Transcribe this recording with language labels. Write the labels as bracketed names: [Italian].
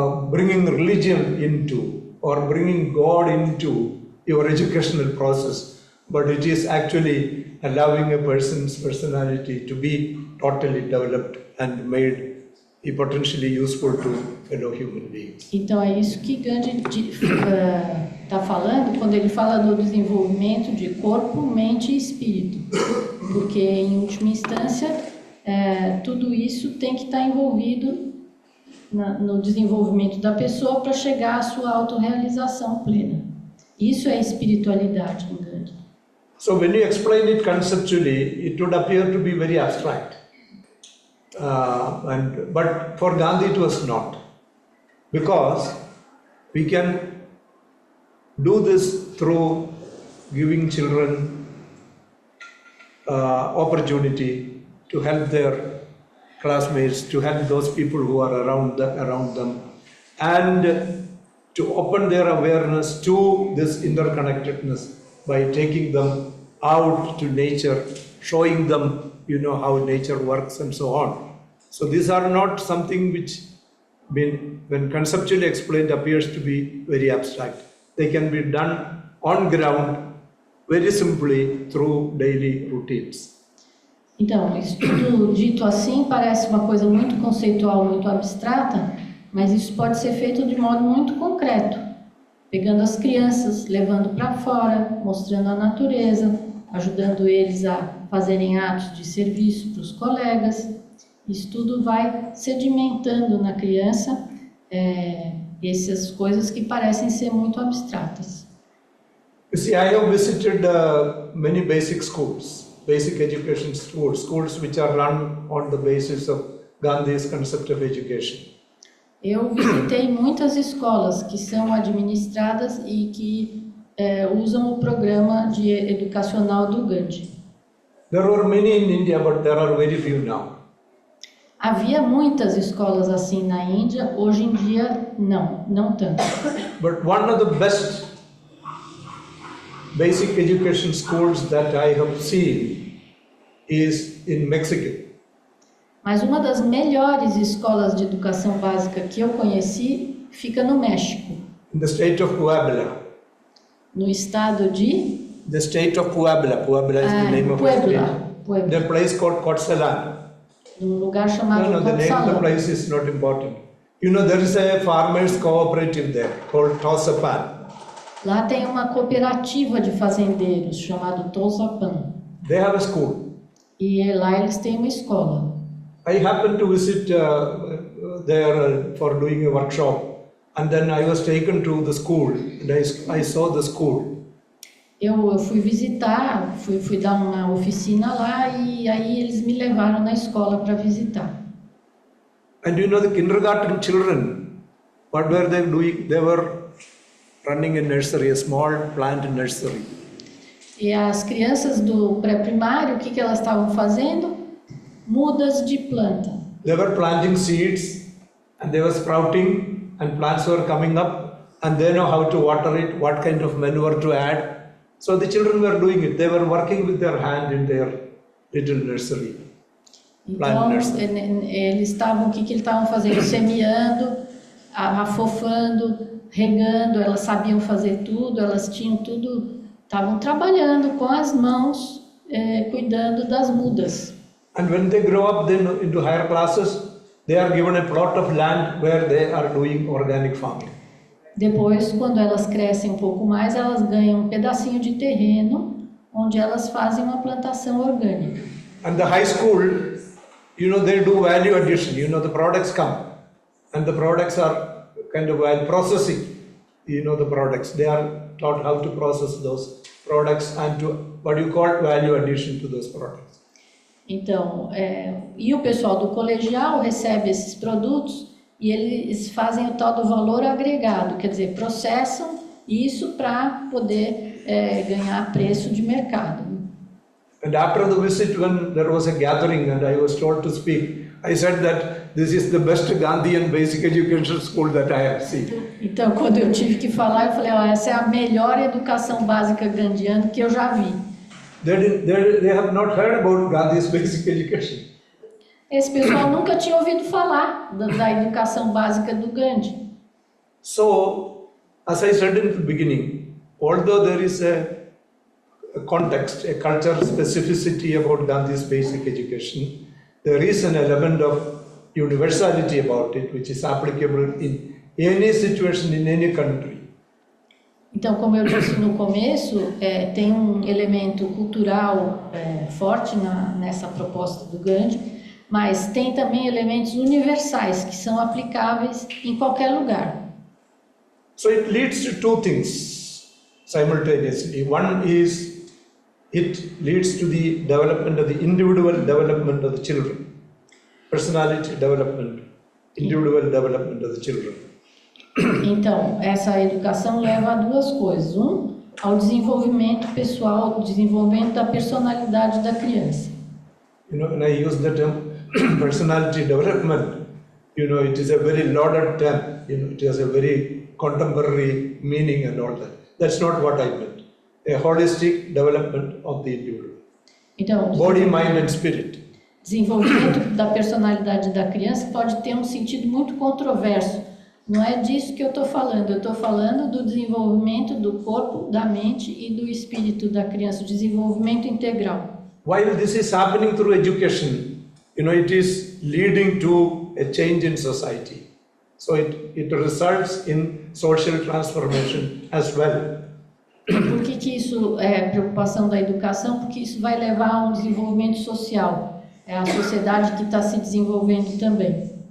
[English] bringing religion into or bringing God into your educational process, but it is actually allowing a person's personality to be totally developed and made potentially useful to fellow human beings. [Portuguese] Então é isso que Gandhi está falando quando ele fala do desenvolvimento de corpo, mente e espírito, porque em última instância tudo isso tem que estar envolvido no desenvolvimento da pessoa para chegar à sua autorrealização plena. Isso é espiritualidade em Gandhi. [English] So when you explain it conceptually, it would appear to be very abstract. But for Gandhi it was not, because we can do this through giving children opportunity to help their classmates, to help those people who are around them, and to open their awareness to this interconnectedness by taking them out to nature, showing them how nature works and so on. So these are not something which, when conceptually explained, appears to be very abstract. They can be done on ground very simply through daily routines. [Portuguese] Então, isso tudo dito assim parece uma coisa muito conceitual, muito abstrata, mas isso pode ser feito de modo muito concreto, pegando as crianças, levando para fora, mostrando a natureza, ajudando eles a fazerem atos de serviço para os colegas. Isso tudo vai sedimentando na criança essas coisas que parecem ser muito abstratas. [English] You see, I have visited many basic schools, basic education schools which are run on the basis of Gandhi's concept of education. [Portuguese] Eu visitei muitas escolas que são administradas e que usam o programa educacional do Gandhi. [English] There were many in India, but there are very few now. [Portuguese] Havia muitas escolas assim na Índia, hoje em dia não tanto. [English] But one of the best basic education schools that I have seen is in Mexico. [Portuguese] Mas uma das melhores escolas de educação básica que eu conheci fica no México. [English] In the state of Puebla. [Portuguese] No estado de? [English] The state of Puebla. Puebla is the name of the state. Puebla. The place called Cuautitlan. [Portuguese] Num lugar chamado [English] No, the name of the place is not important. There is a farmers cooperative there called Tausapan. [Portuguese] Lá tem uma cooperativa de fazendeiros chamado Tausapan. [English] They have a school. [Portuguese] E lá eles têm uma escola. [English] I happened to visit there for doing a workshop, and then I was taken to the school, and I saw the school. [Portuguese] Eu fui visitar, fui dar uma oficina lá e aí eles me levaram na escola para visitar. [English] And the kindergarten children, what were they doing? They were running a nursery, a small plant nursery. [Portuguese] E as crianças do pré-primário, o que elas estavam fazendo? Mudas de planta. [English] They were planting seeds, and they were sprouting, and plants were coming up, and they know how to water it, what kind of manure to add. So the children were doing it. They were working with their hand in their little nursery. [Portuguese] Então, eles estavam, o que eles estavam fazendo? Semeando, afofando, regando, elas sabiam fazer tudo, elas tinham tudo, estavam trabalhando com as mãos, cuidando das mudas. [English] And when they grow up then into higher classes, they are given a plot of land where they are doing organic farming. [Portuguese] Depois, quando elas crescem um pouco mais, elas ganham um pedacinho de terreno onde elas fazem uma plantação orgânica. [English] And the high school, they do value addition. The products come, and the products are kind of processing. The products. They are taught how to process those products and to what you call value addition to those products. [Portuguese] Então, e o pessoal do colegial recebe esses produtos e eles fazem o tal do valor agregado, quer dizer, processam isso para poder ganhar preço de mercado. [English] And after the visit, when there was a gathering and I was told to speak, I said that this is the best Gandhian basic education school that I have seen. [Portuguese] Então, quando eu tive que falar, eu falei, essa é a melhor educação básica gandhiana que eu já vi. [English] They have not heard about Gandhi's basic education. [Portuguese] Esse pessoal nunca tinha ouvido falar da educação básica do Gandhi. [English] So, as I said in the beginning, although there is a context, a cultural specificity about Gandhi's basic education, there is an element of universality about it, which is applicable in any situation, in any country. [Portuguese] Então, como eu disse no começo, tem um elemento cultural forte nessa proposta do Gandhi, mas tem também elementos universais que são aplicáveis em qualquer lugar. [English] So it leads to two things simultaneously. One is it leads to the development of the individual development of the children, personality development, individual development of the children. [Portuguese] Então, essa educação leva a duas coisas. Um, ao desenvolvimento pessoal, ao desenvolvimento da personalidade da criança. [English] You know, when I use the term personality development, you know, it is a very loaded term. You know, it has a very contemporary meaning and all that. That's not what I meant. A holistic development of the individual. [Portuguese] Então, [English] Body, mind and spirit. [Portuguese] Desenvolvimento da personalidade da criança pode ter um sentido muito controverso. Não é disso que eu estou falando. Eu estou falando do desenvolvimento do corpo, da mente e do espírito da criança, o desenvolvimento integral. [English] While this is happening through education, you know, it is leading to a change in society. So it results in social transformation as well. [Portuguese] Por que isso é preocupação da educação? Porque isso vai levar a um desenvolvimento social. É a sociedade que está se desenvolvendo também.